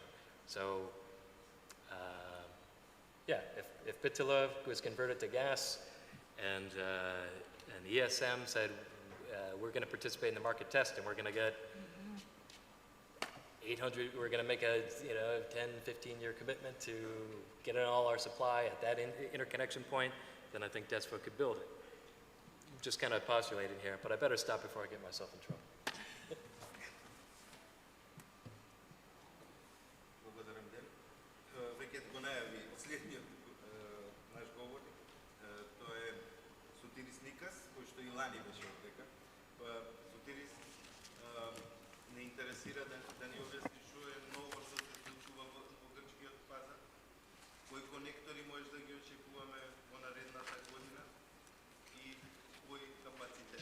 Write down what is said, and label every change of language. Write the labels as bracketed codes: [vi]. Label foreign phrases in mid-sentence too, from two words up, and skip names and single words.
[en] So yeah, if Bitila was converted to gas and ESM said we're going to participate in the market test and we're going to get 800, we're going to make a 10, 15-year commitment to get in all our supply at that interconnection point, then I think DESFA could build it. Just kind of postulating here, but I better stop before I get myself in trouble. [mk] Веќе го најави следниот наш говорник, тоа е Sotirios Nikas, кој што и лани беше овдека. Sotirios не интересира да ни објасни што е ново што се случува во грчкиот пазар, кои конектори може да ги очекуваме во наредната година и кој капацитет.